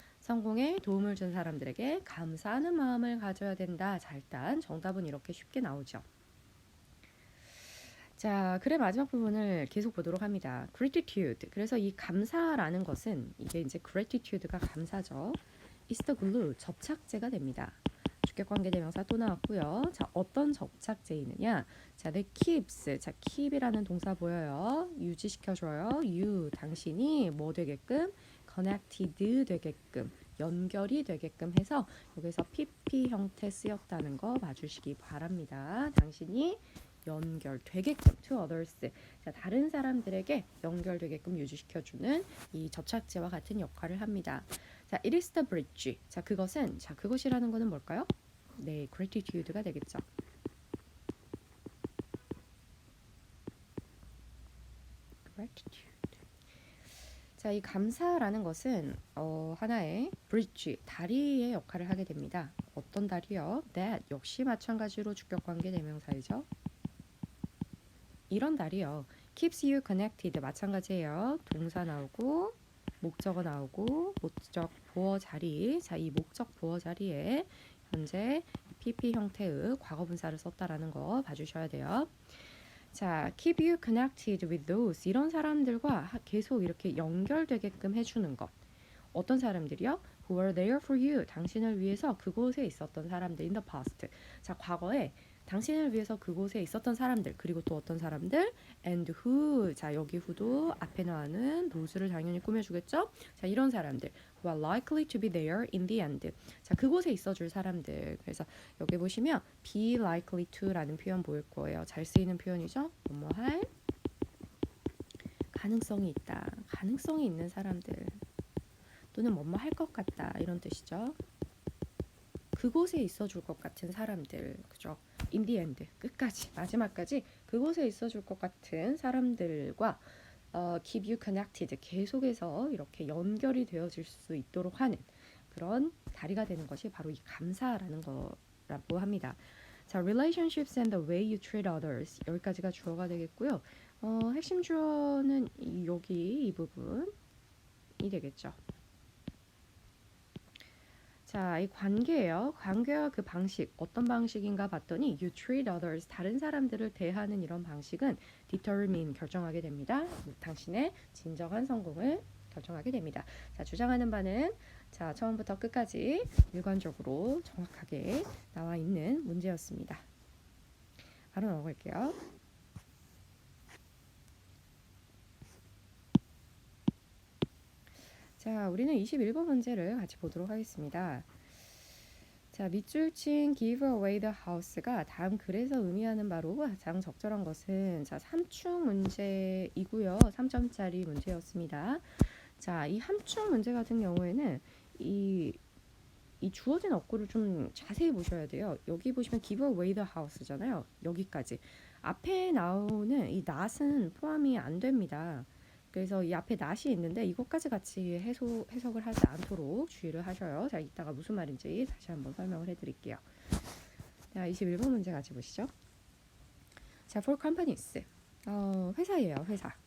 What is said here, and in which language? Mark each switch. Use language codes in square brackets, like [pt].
[ko] 성공에 도움을 준 사람들에게 감사하는 마음을 가져야 된다. 자, 일단 정답은 이렇게 쉽게 나오죠. 자, 글의 마지막 부분을 계속 보도록 합니다. [en] gratitude. [ko] 그래서 이 감사라는 것은 이게 이제 gratitude가 감사죠. [en] is the glue, [ko] 접착제가 됩니다. 주격관계대명사 또 나왔고요. 자, 어떤 접착제이느냐? 자, [en] the keeps. [ko] 자, keep이라는 동사 보여요. 유지시켜줘요. you, 당신이 뭐 되게끔? connected 되게끔, 연결이 되게끔 해서 여기서 PP 형태 쓰였다는 거 봐주시기 바랍니다. 당신이 연결되게끔 [en] to others. [ko] 자, 다른 사람들에게 연결되게끔 유지시켜주는 이 접착제와 같은 역할을 합니다. [en] 자, it is the bridge. [ko] 자, 그것은, 자, 그것이라는 거는 뭘까요? 네, gratitude가 되겠죠. [en] gratitude. [ko] 자, 이 감사라는 것은 하나의 bridge, 다리의 역할을 하게 됩니다. 어떤 다리요? that, 역시 마찬가지로 주격관계 대명사이죠. 이런 다리요. [en] keeps you connected, [ko] 마찬가지예요. 동사 나오고 목적어 나오고 목적 보어 자리. 자, 이 목적 보어 자리에 현재 PP 형태의 과거분사를 썼다라는 거 봐주셔야 돼요. [en] 자, keep you connected with those. [ko] 이런 사람들과 계속 이렇게 연결되게끔 해주는 것. 어떤 사람들이요? [en] Who were there for you. [ko] 당신을 위해서 그곳에 있었던 사람들. [en] In the past. [ko] 자, 과거에 당신을 위해서 그곳에 있었던 사람들. 그리고 또 어떤 사람들? [en] And who. [ko] 자, 여기 who도 앞에 나오는 those를 당연히 꾸며주겠죠? 자, 이런 사람들. [en] Who are likely to be there in the end. [ko] 자, 그곳에 있어줄 사람들. 그래서 여기 보시면 [en] be likely to [ko] 라는 표현 보일 거예요. 잘 쓰이는 표현이죠? 뭐뭐 할 가능성이 있다. 가능성이 있는 사람들. 또는 뭐뭐 할 것 같다. 이런 뜻이죠. 그곳에 있어줄 것 같은 사람들. 그죠? [en] In the end. [ko] 끝까지, 마지막까지 그곳에 있어줄 것 같은 사람들과 [en] keep you connected. [ko] 계속해서 이렇게 연결이 되어질 수 있도록 하는 그런 다리가 되는 것이 바로 이 감사라는 거라고 합니다. [en] 자, relationships and the way you treat others. [ko] 여기까지가 주어가 되겠고요. 핵심 주어는 여기 이 부분이 되겠죠. 자, 이 관계예요. 관계와 그 방식, 어떤 방식인가 봤더니 [en] you treat others, [ko] 다른 사람들을 대하는 이런 방식은 determine, 결정하게 됩니다. 당신의 진정한 성공을 결정하게 됩니다. 자, 주장하는 바는 자, 처음부터 끝까지 일관적으로 정확하게 나와 있는 문제였습니다. 바로 넘어갈게요. 자, 우리는 21번 문제를 같이 보도록 하겠습니다. 자, 밑줄 친 [en] give away the house [ko] 가 다음 글에서 의미하는 바로 가장 적절한 것은 자, 함축 문제이고요. 3점짜리 문제였습니다. 자, 이 함축 문제 같은 경우에는 이 주어진 어구를 좀 자세히 보셔야 돼요. 여기 보시면 [en] give away the house [ko] 잖아요. 여기까지. 앞에 나오는 이 not은 포함이 안 됩니다. 그래서 이 앞에 not이 있는데 이것까지 같이 해석을 하지 않도록 주의를 하셔요. 자, 이따가 무슨 말인지 다시 한번 설명을 해드릴게요. 자, 21번 문제 같이 보시죠. 자, [en] for companies. [ko] 회사예요, 회사.